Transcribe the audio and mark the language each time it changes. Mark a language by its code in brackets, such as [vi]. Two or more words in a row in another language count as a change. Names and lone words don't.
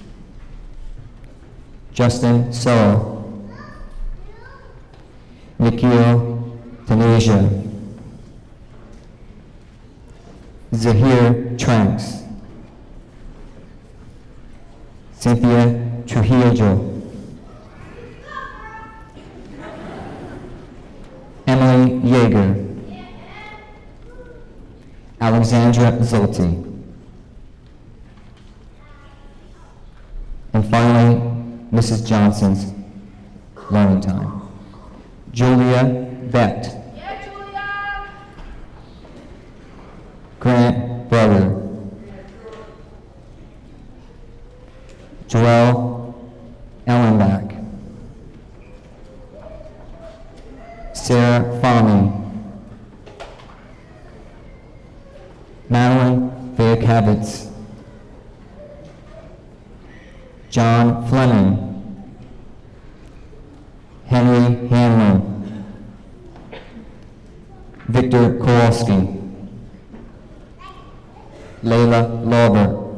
[en] Justin Soa, Nikhil Taneja, Zahir Tranks, Cynthia Trujillo, Emily Yeager, Alexandra Zolti, and finally, Mrs. Johnson's learning time. Julia Vett, Grant Brother, Joelle Ellenbach, Sarah Fahmy, Madeline Vayakavitz, John Fleming, Henry Hanlon, Victor Kowalski, Layla Lauber,